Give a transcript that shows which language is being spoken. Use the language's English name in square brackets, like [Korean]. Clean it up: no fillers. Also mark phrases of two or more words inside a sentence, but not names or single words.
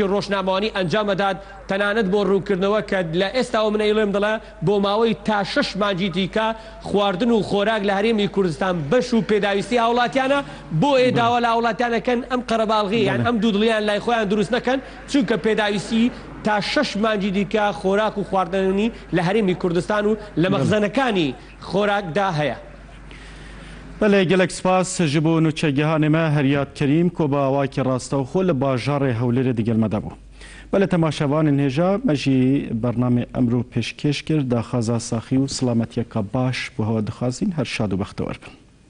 [Central Kurdish] ڕۆژنامەوانی ئەنجامەدات تەنانەت بۆ ڕوونکردنەوە کە لە ئێستاوە منە ئێڵێم دەڵێ بۆ ماوەی تا 6 مانگی دیکە خواردن و خۆراک لە هەرێمی کوردستان بەش و پێداویستی هاوڵاتیانە بۆ ئێداوە لە هاوڵاتیانەکەن ئەم قەرەباڵغی یان ئەم دوودڵیان لای خۆیان دروست نەکەن چونکە پێداویستی تا 6 مانگی دیکە خۆراک و خواردنی لە هەرێمی کوردستان و لە مەخزەنەکانی خۆراکدا هەیە. [Kurdish] بەڵێ gelek spas ji bo nûçegehanê me Heryat Kerîm ku bi awakî rastexwe li bajarê Hewlêrê digelmede bû. Belê temaşevanên hêja me jî bernamê emro pêşkêş kir daxwaza saxî û silametiyeka baş bu hewa dixwazîn her şad û bextewar bin.